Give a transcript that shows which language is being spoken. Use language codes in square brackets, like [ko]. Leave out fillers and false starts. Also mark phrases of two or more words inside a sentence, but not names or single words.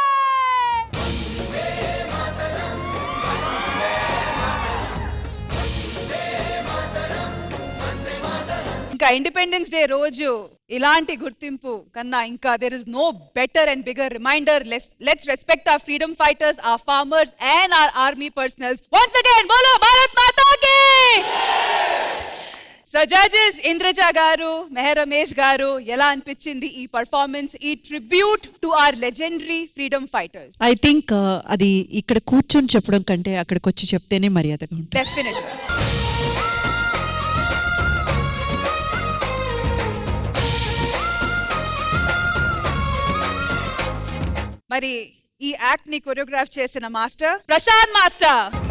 [te] ఇంకా ఇండిపెండెన్స్ డే రోజు ఇలాంటి గుర్తింపు కన్నా ఇంకా [en] there is no better and bigger reminder. Let's respect our freedom fighters, our farmers and our army personnels. once again [hi] बोलो भारत माता की. [en] so judges [te] ఇంద్రజ గారు, మెహర్ రమేష్ గారు, ఎలా అనిపించింది ఈ పర్ఫార్మెన్స్, ఈ [en] tribute to our legendary freedom fighters? I think [te] అది ఇక్కడ కూర్చొని చెప్పడం కంటే అక్కడికి వచ్చి చెప్తేనే మర్యాదగా ఉంటుంది. డెఫినెట్లీ. మరి ఈ యాక్ట్ ని కొరియోగ్రాఫ్ చేసిన మాస్టర్ ప్రశాంత్ మాస్టర్.